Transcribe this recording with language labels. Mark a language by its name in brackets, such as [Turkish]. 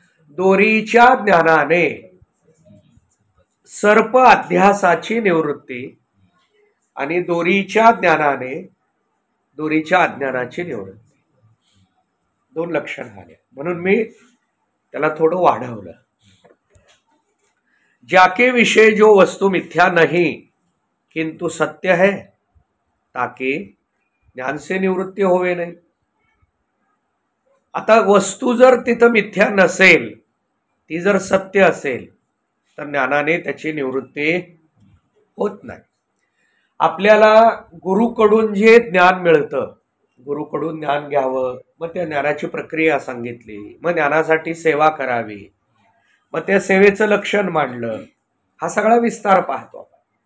[Marathi] दोरीच्या ज्ञानाने सर्प अध्यासाची निवृत्ती आणि दोरीच्या ज्ञानाने दोरीच्या अज्ञानाची निवृत्ती. दोन लक्षण आले म्हणून मी त्याला थोडं वाढवलं. [Hindi] जाके विषय जो वस्तु मिथ्या नहीं किंतु सत्य है ताके ज्ञान से निवृत्ती होवे नाही. [Marathi] आता वस्तू जर तिथं मिथ्या नसेल, ती जर सत्य असेल तर ज्ञानाने त्याची निवृत्ती होत नाही. आपल्याला गुरुकडून जे ज्ञान मिळतं, गुरुकडून ज्ञान घ्यावं, मग त्या ज्ञानाची प्रक्रिया सांगितली, मग ज्ञानासाठी सेवा करावी, मग त्या सेवेचं लक्षण मांडलं, हा सगळा विस्तार पाहतो आपण.